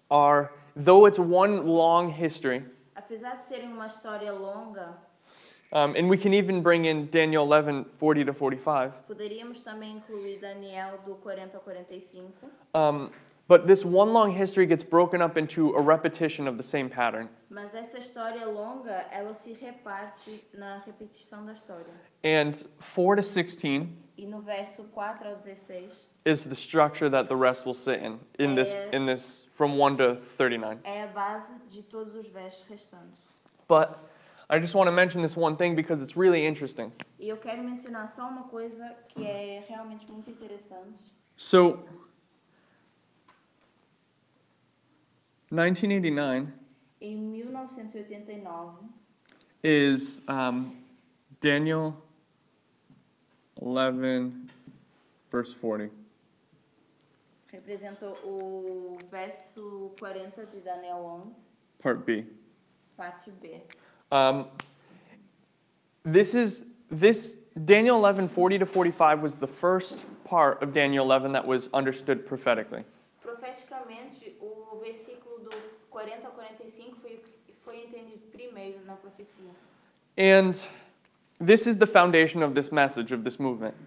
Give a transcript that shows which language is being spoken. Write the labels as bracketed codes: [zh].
[en] are, though it's one long history, [pt] apesar de serem uma história longa, [en] and we can even bring in Daniel 11, 40 to 45, [pt] poderíamos também incluir Daniel do 40 ao 45, [en] but this one long history gets broken up into a repetition of the same pattern. [pt] mas essa história longa, ela se reparte na repetição da história. [en] And 4 to 16 [pt] E no verso 4 ao 16 [en] is the structure that the rest will sit in this from 1 to 39. [pt] é a base de todos os versos restantes. [en] But I just want to mention this one thing because it's really interesting. [pt] E eu quero mencionar só uma coisa que é realmente muito interessante. [en] So 1989 [pt] Em 1989, [en] is Daniel 11, verse 40. [pt] representou o verso 40 de Daniel 11, [en] Part B. [pt] parte B. [en] This Daniel 11, 40 to 45 was the first part of Daniel 11 that was understood prophetically. [pt] Profeticamente, o versículo do 40 ao 45 foi o que foi entendido primeiro na profecia. [en] And this is the foundation of this message, of this movement.